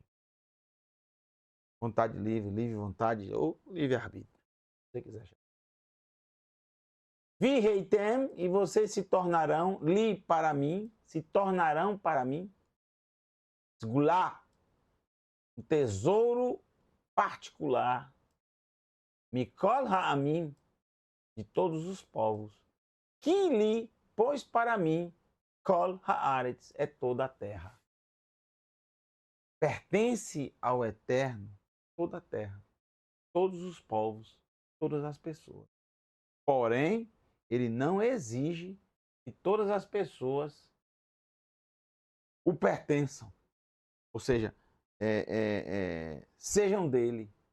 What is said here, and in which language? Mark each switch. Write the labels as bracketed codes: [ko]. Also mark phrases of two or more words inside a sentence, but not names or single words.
[pt] Vontade livre, livre vontade ou livre-arbítrio. Se você quiser chamar. [he] והייתם, [pt] e vocês se tornarão, li para mim, se tornarão para mim, sgulá, um tesouro particular, [he] מכל העמים, [pt] de todos os povos, que li, pois para mim, [he] כל הארץ, [pt] é toda a terra. Pertence ao Eterno toda a terra, todos os povos, todas as pessoas. Porém, ele não exige que todas as pessoas o pertençam, ou seja, sejam dele.